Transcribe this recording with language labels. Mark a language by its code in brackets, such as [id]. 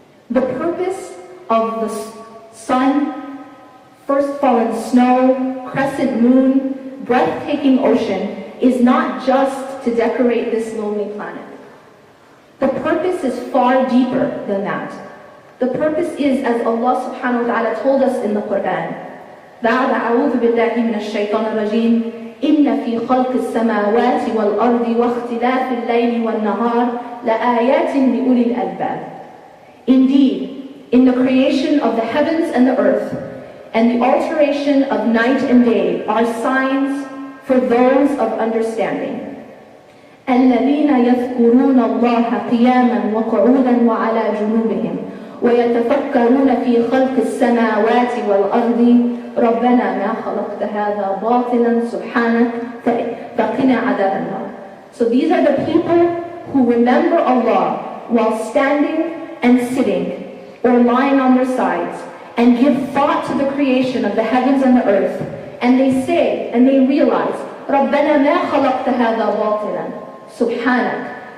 [en] The purpose of the sun, first fallen snow, crescent moon, breathtaking ocean is not just to decorate this lonely planet. The purpose is far deeper than that. The purpose is, as Allah subhanahu wa ta'ala told us in the Quran, [ar] بعد أعوذ بالله من الشيطان الرجيم إن في خلق السماوات والأرض واختلاف الليل والنهار لآيات لأولي الألباب. [en] Indeed, in the creation of the heavens and the earth, and the alteration of night and day are signs for those of understanding. [ar] الذين يذكرون الله قياما وقعودا وعلى جنوبهم ويتفكرون في خلق السماوات والأرض ربنا ما خلقت هذا باطلا سبحانك فقنا عذاب النار. [en] So these are the people who remember Allah while standing and sitting or lying on their sides and give thought to the creation of the heavens and the earth, and they say and they realize [ar] ربنا ما خلقت هذا باطلا سبحانك.